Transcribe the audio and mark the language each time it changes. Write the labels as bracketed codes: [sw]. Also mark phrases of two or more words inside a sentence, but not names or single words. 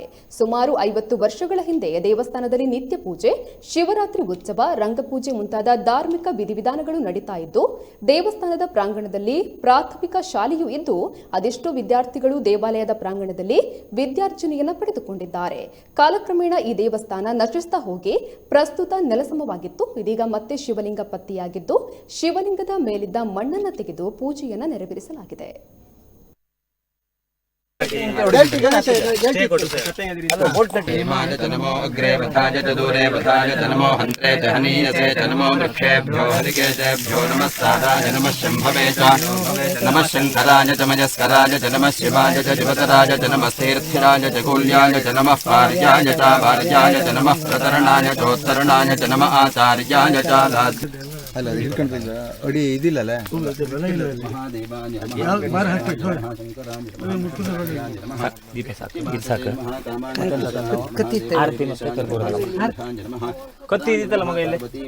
[kn] ಸುಮಾರು 50 ವರ್ಷಗಳ ಹಿಂದೆ ದೇವಸ್ಥಾನದಲ್ಲಿ ನಿತ್ಯ ಪೂಜೆ, ಶಿವರಾತ್ರಿ ಉತ್ಸವ, ರಂಗಪೂಜೆ ಮುಂತಾದ ಧಾರ್ಮಿಕ ವಿಧಿವಿಧಾನಗಳು ನಡೀತಾ ಇದ್ದು ದೇವಸ್ಥಾನದ ಪ್ರಾಂಗಣದಲ್ಲಿ ಪ್ರಾಥಮಿಕ ಶಾಲೆಯೂ ಇದ್ದು ಅದೆಷ್ಟೋ ವಿದ್ಯಾರ್ಥಿಗಳು ದೇವಾಲಯದ ಪ್ರಾಂಗಣದಲ್ಲಿ ವಿದ್ಯಾರ್ಜನೆಯನ್ನು ಪಡೆದುಕೊಂಡಿದ್ದಾರೆ. ಕಾಲಕ್ರಮೇಣ ಈ ದೇವಸ್ಥಾನ ನಶಿಸ್ತಾ ಹೋಗಿ ಪ್ರಸ್ತುತ ನೆಲಸಮವಾಗಿತ್ತು. ಇದೀಗ ಮತ್ತೆ ಶಿವಲಿಂಗ ಪತ್ತೆಯಾಗಿದ್ದು ಶಿವಲಿಂಗದ ಮೇಲಿದ್ದ ಮಣ್ಣನ್ನು ತೆಗೆದು ಪೂಜೆಯನ್ನು ನೆರವೇರಿಸಲಾಗಿದೆ. [sa] नमो अग्रे वधाय च दूरे वधाय च नमो हन्त्रे च हनीयसे च नमो वृक्षेभ्यो हरिकेशेभ्यो नमः साराय नमः शम्भवे च नमः शङ्कराय च मयस्कराय च नमः शिवाय च शिवतराय च नमः स्थिरस्थिराय च कूल्याय च नमः पार्याय च वार्याय च नमः प्रतरणाय चोत्तरणाय च नमः आचार्याय च [kn] ಅಲ್ಲ ಹಿಡ್ಕೊಂಡ್ರೆ ಅಡಿ ಇದಿಲ್ಲಲ್ಲ ಕತ್ತಿ ಇದ್ದಿತ್ತಲ್ಲ ಮಗ ಇಲ್ಲಿ